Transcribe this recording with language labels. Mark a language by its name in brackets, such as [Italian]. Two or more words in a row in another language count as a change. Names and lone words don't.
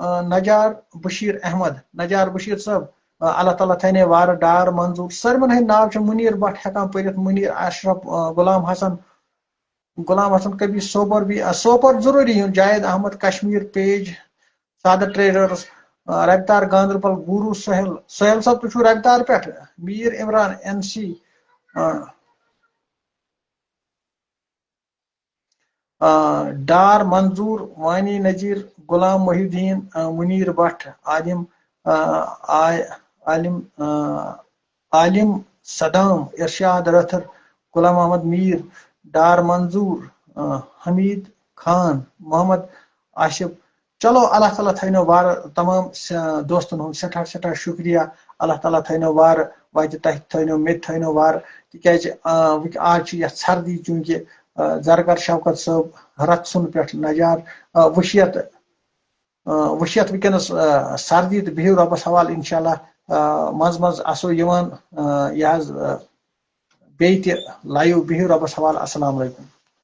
[Kashmiri] نجار بشیر صٲب اللہ تعالیٰ تھٲینے وارٕ ڈار منظور سٲلمن ہٕنٛدۍ ناو چھِ منیٖر بٹ ہٮ۪کان پٔرِتھ منیٖر اشرف غلام حسن کبھی سوپور ضروٗری یُن جاوید احمد کشمیٖر پیج سادت ٹریڈٲرٕس رفتار گاندربل گوروٗ سہیل صٲب تُہۍ چھِو رفتار پٮ۪ٹھ میٖر عمران این سی ڈار منظور وانی نذیر غلام محی الدین منیر بٹ عالم صدام ارشاد رتھر غلام محمد میر ڈار منظور حمید خان محمد آصف چلو اللہ تعالیٰ تھٲینو وارٕ تمام دوستن ہُنٛد سٮ۪ٹھاہ شُکریہ اللہ تعالیٰ تھٲینو وارٕ وتہِ تۄہہِ تھٲینو مےٚ تہِ تھٲینو وارٕ تِکیازِ آز چھِ یتھ سردی چوٗنٛکہِ زرگر شوکت صٲب رت سُن پٮ۪ٹھ نجار وٕچھِتھ وٕنکیٚنس سردی تہٕ بِہِو رۄبس حوال [Arabic] انشاءاللہ [Kashmiri] منٛز آسو یِوان یہِ حظ بیٚیہِ تہِ لایِو بِہِو رۄبس حوال [Arabic] السلام علیکم